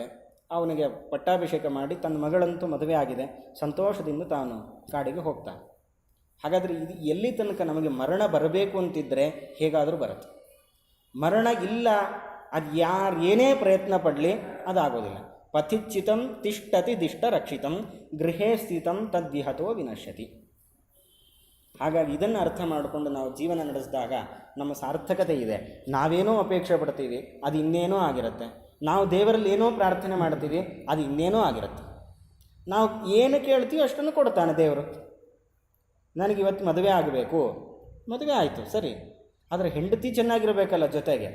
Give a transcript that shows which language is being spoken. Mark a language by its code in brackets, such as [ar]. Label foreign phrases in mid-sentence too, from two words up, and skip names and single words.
[kn] ಅವನಿಗೆ ಪಟ್ಟಾಭಿಷೇಕ ಮಾಡಿ ತನ್ನ ಮಗಳಂತೂ ಮದುವೆ ಆಗಿದೆ, ಸಂತೋಷದಿಂದ ತಾನು ಕಾಡಿಗೆ ಹೋಗ್ತಾನೆ. ಹಾಗಾದರೆ ಇದು ಎಲ್ಲಿ ತನಕ ನಮಗೆ ಮರಣ ಬರಬೇಕು ಅಂತಿದ್ದರೆ ಹೇಗಾದರೂ ಬರುತ್ತೆ. ಮರಣ ಇಲ್ಲ, ಅದು ಯಾರು ಏನೇ ಪ್ರಯತ್ನ ಪಡಲಿ ಅದಾಗೋದಿಲ್ಲ. [sa] ಪಥಿಚ್ಚಿತಂ ತಿಷ್ಟತಿ ದಿಷ್ಟ ರಕ್ಷಿತಂ ಗೃಹೇ ಸ್ಥಿತಂ ತದ್ವಿಹತೋ ವಿನಶ್ಯತಿ. [kn] ಹಾಗಾಗಿ ಇದನ್ನು ಅರ್ಥ ಮಾಡಿಕೊಂಡು ನಾವು ಜೀವನ ನಡೆಸಿದಾಗ ನಮ್ಮ ಸಾರ್ಥಕತೆ ಇದೆ. ನಾವೇನೋ ಅಪೇಕ್ಷೆ ಪಡ್ತೀವಿ, ಅದು ಇನ್ನೇನೋ ಆಗಿರುತ್ತೆ. ನಾವು ದೇವರಲ್ಲಿ ಏನೋ ಪ್ರಾರ್ಥನೆ ಮಾಡ್ತೀವಿ, ಅದು ಇನ್ನೇನೋ ಆಗಿರುತ್ತೆ. ನಾವು ಏನು ಕೇಳ್ತೀವಿ ಅಷ್ಟನ್ನು ಕೊಡ್ತಾನೆ ದೇವರು. ನನಗಿವತ್ತು ಮದುವೆ ಆಗಬೇಕು, ಮದುವೆ ಆಯಿತು ಸರಿ, ಆದರೆ ಹೆಂಡತಿ ಚೆನ್ನಾಗಿರಬೇಕಲ್ಲ ಜೊತೆಗೆ.